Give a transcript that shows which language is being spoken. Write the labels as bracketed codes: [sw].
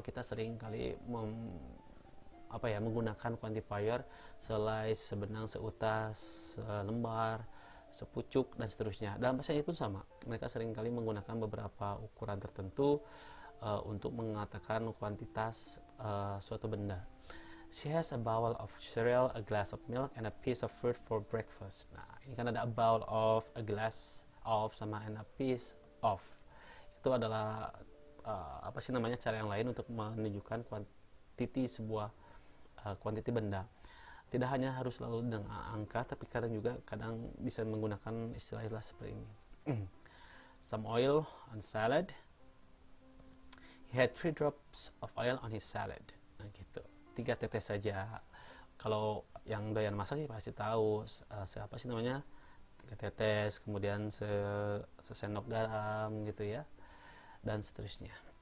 [id] Kita sering kali menggunakan quantifier selai, sebenang, seutas, selembar, sepucuk, dan seterusnya. Dalam bahasa ini pun sama. Mereka sering kali menggunakan beberapa ukuran tertentu untuk mengatakan kuantitas suatu benda. [en] She has a bowl of cereal, a glass of milk, and a piece of fruit for breakfast. [id] Nah, ini kan ada [en] a bowl of, a glass of, [id] sama [en] and a piece of. [id] Itu adalah cara yang lain untuk menunjukkan kuantiti sebuah kuantiti benda. Tidak hanya harus selalu dengan angka, tapi kadang bisa menggunakan istilah-istilah seperti ini. [en] Some oil on salad. He had 3 drops of oil on his salad. [id] Nah, gitu. 3 tetes saja. Kalau yang doyan masak ya pasti tahu 3 tetes, kemudian sesendok garam gitu ya, dan seterusnya.